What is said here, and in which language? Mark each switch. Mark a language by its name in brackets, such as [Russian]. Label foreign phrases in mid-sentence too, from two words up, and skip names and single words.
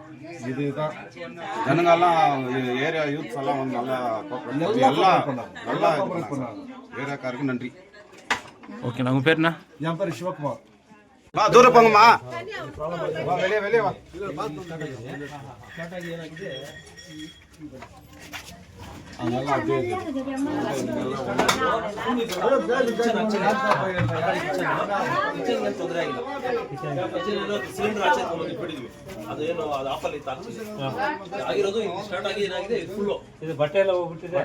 [Tamil] இதுதான் ஜனங்கெல்லாம் [English] area youths [Tamil] எல்லாம் வந்து நல்லா பண்ணாங்க. ஏரியாக்காருக்கு நன்றி. ஓகே, உங்க பேர் என்ன? என் பேர் சிவகுமார். தூரம் போங்கம்மா, வெளியே வெளியே வா. [Kannada] ಹಂಗೆಲ್ಲ ಅದೇ ಇದೆ. ತೊಂದರೆ ಆಗಿಲ್ಲ. ಸಿಲಿಂಡರ್ ಆಚೆ ಇಟ್ಬಿಟ್ಟಿದ್ವಿ, ಅದೇನು ಅದು ಆಫಲ್ಲಿ ಇತ್ತು ಆಗಿರೋದು. ಸ್ಟಾರ್ಟ್ ಆಗಿ ಏನಾಗಿದೆ ಫುಲ್ಲು ಇದು ಬಟ್ಟೆ ಎಲ್ಲ ಹೋಗ್ಬಿಟ್ಟಿದೆ,